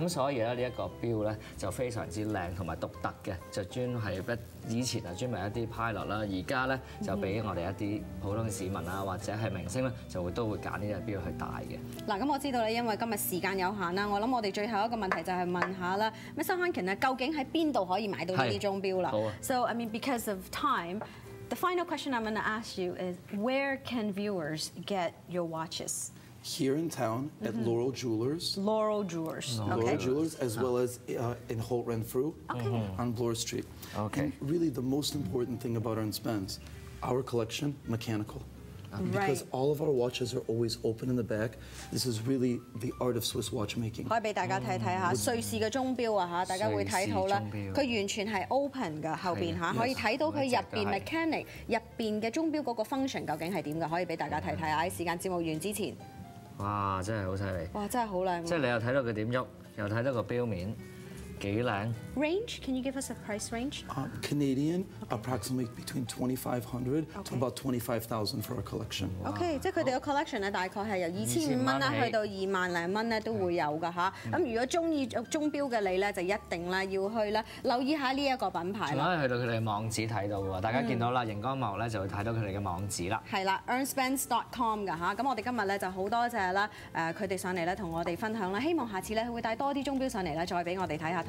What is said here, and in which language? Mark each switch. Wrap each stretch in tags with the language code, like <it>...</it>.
<yue>咁所以咧呢一個錶咧就非常之靚同埋獨特嘅，就專係以前啊專為一啲 pilot 啦，而家咧就俾我哋一啲普通嘅市民啊或者係明星咧都會揀呢隻錶去戴嘅。嗱，咁我知道咧，因為今日時間有限啦，我諗我哋最後一個問題就係問下啦，Mr. Khankin 啊，究竟喺邊度可以買到呢啲鐘錶啦？好啊。</yue> <en>So I mean, because of time, the final question I'm going to ask you is, where can viewers get your watches? Here in town at Laurel Jewelers. Laurel Jewelers. Laurel Jewelers, as well as in Holt Renfrew on Bloor Street. Okay. And really, the most important thing about Ernst Benz, our collection, mechanical. Because all of our watches are always open in the back. This is really the art of Swiss watchmaking.</en> <yue>可以俾大家睇睇下瑞士嘅鐘錶啊嚇，大家會睇到啦，佢完全係 open 㗎後邊嚇，可以睇到佢入邊 mechanic 入邊嘅鐘錶嗰個 function 究竟係點㗎，可以俾大家睇睇下。喺時間節目完之前，哇！真係好犀利！哇！真係好靚。即係你又睇到佢點喐，又睇到個錶面。幾靚</yue> <en>？Range? Can you give us a price range? Canadian, approximately between 2,500 to about 25,000 for our collection.</en> <yue>OK， 即係佢哋嘅 collection 咧，大概係由2500蚊啦，去到2萬零蚊咧都會有㗎嚇。咁如果中意鐘錶嘅你咧，就一定咧要去咧留意下呢一個品牌啦。仲可以去到佢哋嘅網址睇到喎，大家見到啦，熒光幕咧就會睇到佢哋嘅網址啦。係啦 ，ernstbenz.com 㗎嚇。咁我哋今日咧就好多謝啦佢哋上嚟咧同我哋分享啦，希望下次咧佢會帶多啲鐘錶上嚟咧，再俾我哋睇下。</yue>